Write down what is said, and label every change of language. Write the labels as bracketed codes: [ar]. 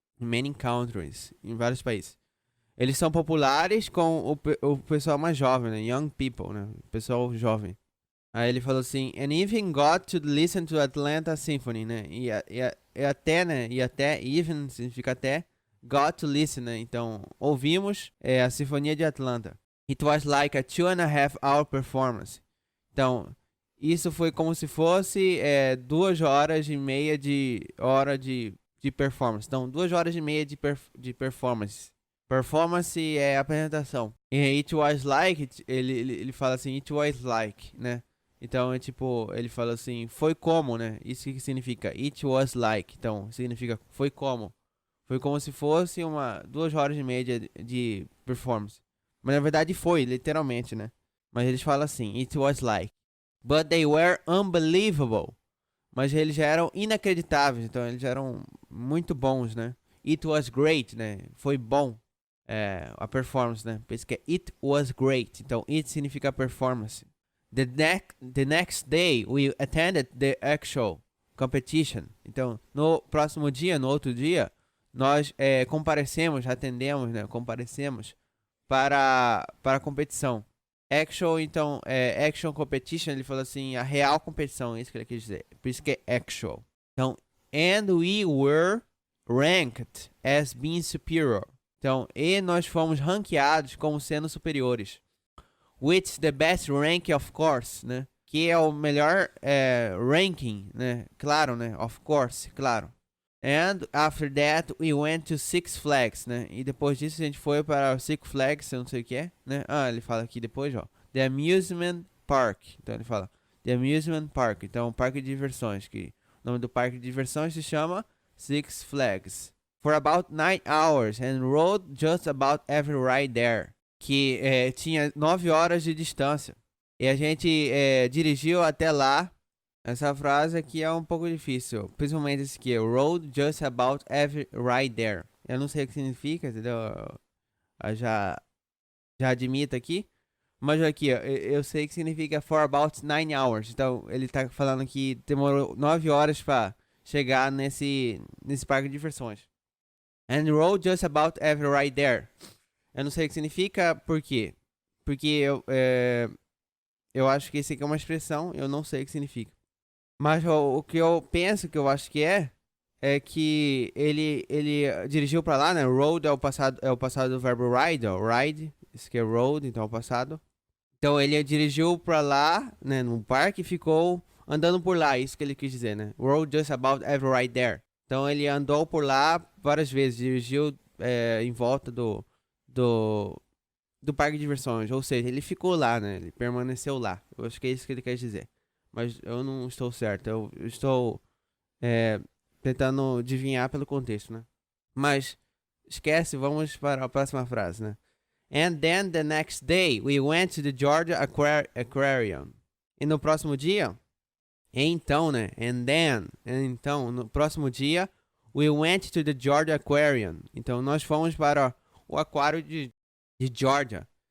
[en] In many countries, [pt] em vários países. Eles são populares com o pessoal mais jovem, né? [en] Young people, né? [pt] Pessoal jovem. Aí ele falou assim: [en] And even got to listen to Atlanta Symphony, né? [pt] E até, né? E até, even significa até, [en] got to listen, [pt] né? Então, ouvimos a Sinfonia de Atlanta. [en] It was like a 2.5 hour performance. [pt] Então, isso foi como se fosse 2 horas e meia de performance. Então, 2 horas e meia de performance. Performance é apresentação. [en] E it was like, [pt] ele fala assim, [en] it was like, né? [pt] Então, ele fala assim, foi como, né? Isso que significa [en] it was like. [pt] Então, significa foi como. Foi como se fosse 2 horas e meia de performance. Mas na verdade foi, literalmente, né? Mas eles falam assim, [en] it was like. But they were unbelievable. [pt] Mas eles já eram inacreditáveis, então eles eram muito bons, né? [en] It was great, [pt] né? Foi bom. a performance, né? Por isso que é [en] it was great. [pt] Então, it significa performance. [en] The next day, we attended the actual competition. [pt] Então, no próximo dia, no outro dia, nós comparecemos, atendemos, né? Comparecemos para a competição. Actual, então, [en] action competition, [pt] ele falou assim, a real competição, é isso que ele quis dizer. Por isso que é actual. [en] Então, and we were ranked as being superior. [pt] Então, e nós fomos ranqueados como sendo superiores. [en] Which the best rank, of course, né? [pt] Que é o melhor ranking, né? Claro, né? [en] Of course, [pt] claro. [en] And after that, we went to Six Flags, né? [pt] E depois disso, a gente foi para o Six Flags, eu não sei o que é, né? Ah, ele fala aqui depois, ó. [en] The Amusement Park. [pt] Então, ele fala The Amusement Park. Então, parque de diversões. Que o nome do parque de diversões se chama Six Flags. [en] For about 9 hours and rode just about every ride there. [pt] Que tinha 9 horas de distância. E a gente dirigiu até lá. Essa frase aqui é um pouco difícil. Principalmente esse aqui. [en] Rode just about every ride there. [pt] Eu não sei o que significa, entendeu? Eu já admito aqui. Mas aqui, ó, eu sei que significa [en] for about 9 hours. [pt] Então, ele tá falando que demorou 9 horas para chegar nesse parque de diversões. [en] And rode just about every ride there. [pt] Eu não sei o que significa, por quê? Porque eu acho que esse aqui é uma expressão, eu não sei o que significa. Mas o que eu penso, que eu acho que é que ele dirigiu pra lá, né? Rode é o passado do verbo ride, ó. Ride, isso aqui é rode, então é o passado. Então ele dirigiu pra lá, né? No parque e ficou andando por lá, isso que ele quis dizer, né? [en] Rode just about every ride there. [pt] Então ele andou por lá várias vezes, dirigiu em volta do parque de diversões, ou seja, ele ficou lá, né? Ele permaneceu lá. Eu acho que é isso que ele quer dizer. Mas eu não estou certo. Eu estou tentando adivinhar pelo contexto, né? Mas esquece, vamos para a próxima frase, né? [en] And then the next day we went to the Georgia Aquarium. [pt] E no próximo dia, então, né? Então, no próximo dia [en] we went to the Georgia Aquarium. [pt] Então nós fomos para o aquário de Georgia.